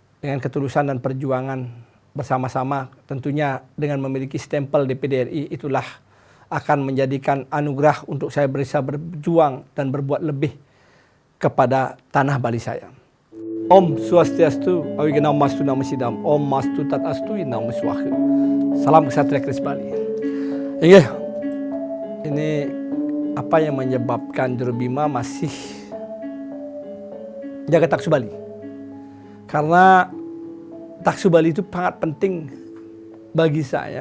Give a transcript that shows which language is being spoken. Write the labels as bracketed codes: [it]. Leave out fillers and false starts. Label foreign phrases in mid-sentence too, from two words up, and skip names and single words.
[id] dengan ketulusan dan perjuangan bersama-sama, tentunya dengan memiliki stempel DPD RI, itulah akan menjadikan anugerah untuk saya bisa berjuang dan berbuat lebih kepada tanah Bali saya. [sa] ॐ स्वस्त्यस्तु अविघ्नमस्तु नमः सिद्धम् ॐ अस्तु तदस्तु नमः स्वाहा. [id] Salam Ksatria Keris Bali. Ini apa yang menyebabkan Jurubima masih jaga Taksu Bali. Karena Taksu Bali itu sangat penting bagi saya.